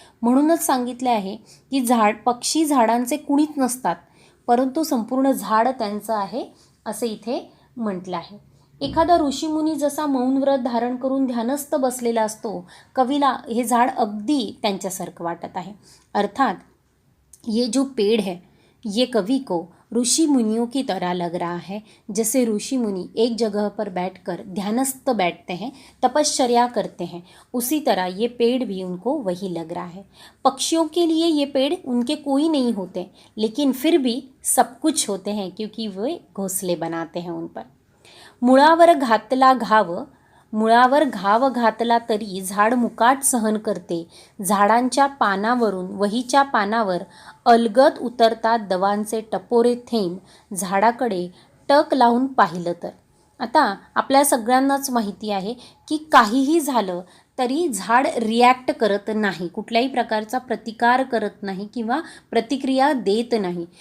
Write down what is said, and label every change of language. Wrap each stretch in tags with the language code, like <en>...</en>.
<mr>म्हणूनच सांगितले आहे की पक्षी झाडांचे कुणीच नसतात, परंतु संपूर्ण झाड त्यांचं आहे असे इथे म्हटलं आहे. एखादा ऋषीमुनी जसा मौन व्रत धारण करून ध्यानस्थ बसलेला असतो, कवीला हे झाड अगदी त्यांच्यासारखं वाटत आहे.</mr> <hi>अर्थात ये जो पेड़ है, ये कवि को ऋषि मुनियों की तरह लग रहा है. जैसे ऋषि मुनि एक जगह पर बैठकर ध्यानस्थ बैठते हैं, तपश्चर्या करते हैं, उसी तरह ये पेड़ भी उनको वही लग रहा है. पक्षियों के लिए ये पेड़ उनके कोई नहीं होते, लेकिन फिर भी सब कुछ होते हैं, क्योंकि वे घोंसले बनाते हैं उन पर.</hi> <mr>मुळावर घाव घातला तरी झाड मुकाट सहन करते. झाडांच्या पानावरून वहीच्या पानावर अलगद उतरतात दवांचे टपोरे थेंब. झाडाकडे टक लावून पाहिलं तर. आता आपल्या सगळ्यांनाच माहिती आहे की काहीही झालं तरी झाड रिॲक्ट करत नाही, कुठल्याही प्रकारचा प्रतिकार करत नाही किंवा प्रतिक्रिया देत नाही.</mr>